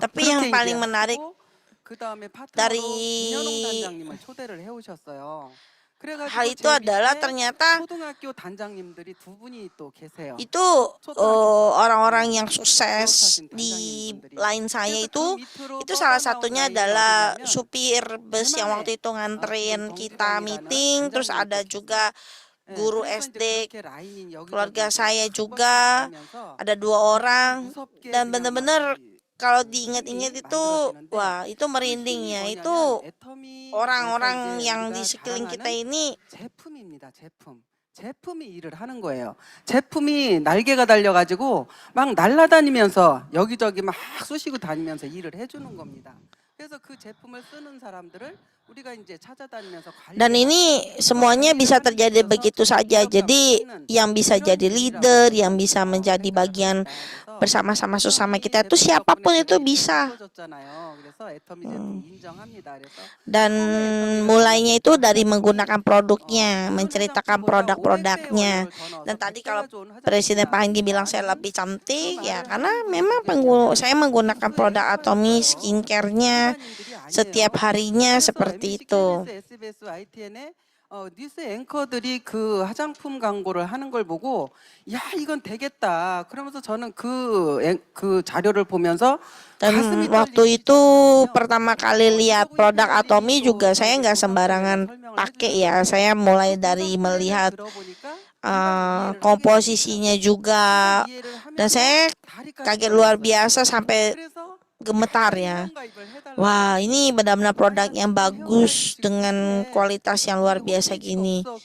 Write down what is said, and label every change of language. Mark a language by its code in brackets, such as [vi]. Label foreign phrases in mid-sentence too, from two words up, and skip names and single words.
[id] Tapi yang paling menarik [ko] 그 다음에 파트너로 [id] dari [ko] 김현웅 단장님을 초대를 해오셨어요. [id] hal itu adalah ternyata [ko] 초등학교 단장님들이 두 분이 또 계세요. [id] itu orang-orang yang sukses di lain saya itu salah satunya adalah supir bus yang waktu itu nganterin kita meeting. Terus ada juga guru SD keluarga saya juga, ada 2 orang. Dan benar-benar kalau diingat-ingat itu, wah itu merinding ya. Itu orang-orang yang di sekeliling kita ini [ko] 제품입니다. 제품이 일을 하는 거예요. 제품이 날개가 달려가지고 막 날아다니면서 여기저기 막 쑤시고 다니면서 일을 해주는 겁니다. 그래서 그 제품을 쓰는 사람들을 우리가 이제 찾아다니면서 [id] dan ini semuanya bisa terjadi begitu saja. Jadi yang bisa jadi leader, yang bisa menjadi bagian bersama-sama sesama kita itu siapapun itu bisa. Dan mulainya itu dari menggunakan produknya, menceritakan produk-produknya. Dan tadi kalau Presiden Pak Hanggi bilang saya lebih cantik ya karena memang saya menggunakan produk Atomy skincare-nya setiap harinya seperti itu. [ko] SBS ITN에 뉴스 앵커들이 그 화장품 광고를 하는 걸 보고 야 이건 되겠다. 그러면서 저는 그 자료를 보면서 [id] Dan [ko] 가슴이 [id] waktu [ko] 떨리기 [id] itu [ko] 시작했거든요. [id] pertama kali lihat produk Atomi juga saya nggak sembarangan pakai ya. Saya mulai dari melihat komposisinya juga, dan saya kaget luar biasa sampai gemetar ya. Wah, ini benar-benar produk yang bagus dengan kualitas yang luar biasa gini.